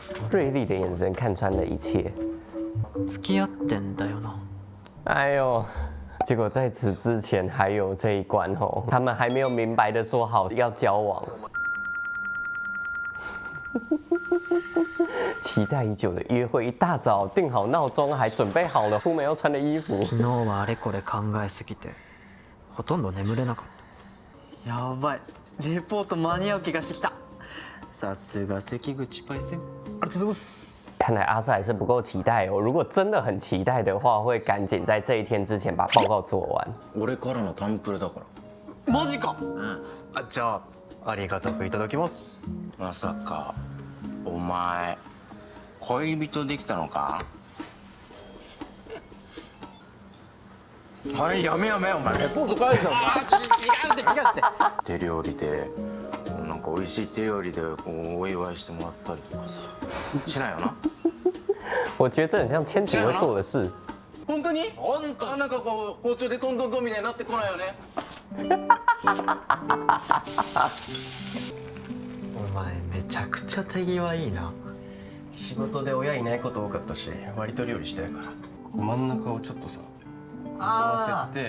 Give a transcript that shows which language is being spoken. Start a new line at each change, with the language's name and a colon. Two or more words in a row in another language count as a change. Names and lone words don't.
Chinese: 锐利的眼神看穿了一切。
Japanese: 付き合ってんだよな。
Chinese: 哎呦，结果在此之前还有这一关哦，他们还没有明白的说好要交往。期待已久的约会，一大早定好闹钟，还准备好了出门要穿的衣服。
Japanese: 昨日はあれこれ考えすぎてほとんど眠れなかった。やばい、レポート間に合う気がしてきた。さすが関口パイセン。ありがとうございます。
Chinese: 看来阿瑟还是不够期待哦。如果真的很期待的话，会赶紧在这一天之前把报告做完。
Japanese: 俺からのタンプレだから。マジか。あ、じゃあありがたくいただきます。まさかお前恋人できたのか？はい、やめお前レポート返せよ。違うって。手料理でなんか美味しい手料理でこうお祝いしてもらったりとかさしないよな？
Chinese: 我觉得这很像千晴会做的事。
Japanese: 本当に？本当。なんかこう包丁でトントントンみたいになってこないよね。お前めちゃくちゃ手際いいな。仕事で親いないこと多かったし割と料理してるから。真ん中をちょっとさ合わせて